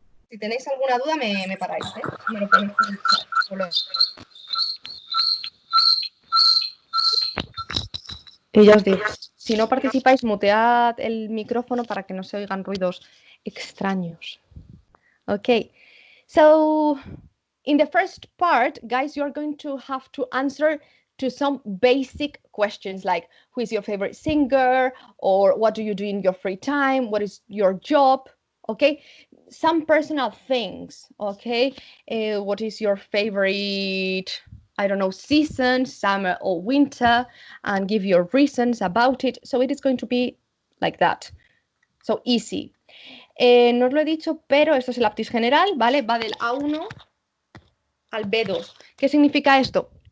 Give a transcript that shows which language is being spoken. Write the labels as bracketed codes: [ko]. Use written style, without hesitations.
[es] Si tenéis alguna duda, me paráis, ¿eh? Me lo ponéis en el chat. Y ya os digo, si no participáis, mutead el micrófono para que no se oigan ruidos extraños. [en] Okay, so in the first part, guys, you're going to have to answer to some basic questions like who is your favorite singer, or what do you do in your free time, what is your job, okay? Some personal things, okay? What is your favorite, I don't know, season, summer or winter, and give your reasons about it. So it is going to be like that. So easy. [es] No os lo he dicho, pero esto es el APATIS general, ¿vale? Va del A1 al B2. ¿Qué significa esto?